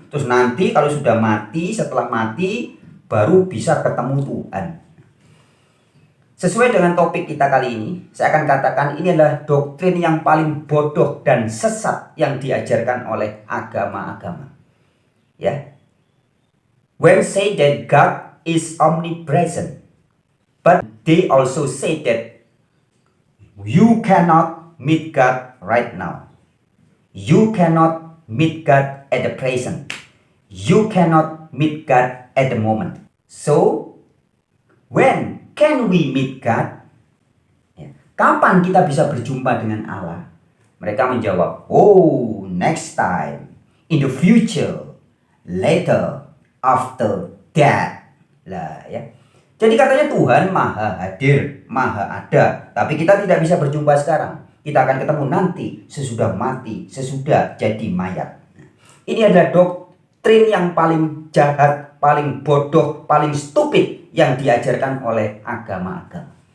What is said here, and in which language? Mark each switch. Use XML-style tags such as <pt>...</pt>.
<id>Terus nanti kalau sudah mati, setelah mati baru bisa ketemu Tuhan. Sesuai dengan topik kita kali ini, saya akan katakan ini adalah doktrin yang paling bodoh dan sesat yang diajarkan oleh agama-agama. Ya.</id> <en>When say that God is omnipresent, but they also say that you cannot meet God right now. You cannot meet God at the present. You cannot meet God at the moment. So, when can we meet God? Ya.</en> <id>Kapan kita bisa berjumpa dengan Allah? Mereka menjawab,</id> <en>oh, next time, in the future, later, after that.</en> <id>Lah, ya. Jadi katanya Tuhan maha hadir, maha ada. Tapi kita tidak bisa berjumpa sekarang. Kita akan ketemu nanti, sesudah mati, sesudah jadi mayat. Ini adalah doktrin yang paling jahat, paling bodoh, paling stupid yang diajarkan oleh agama-agama.</id>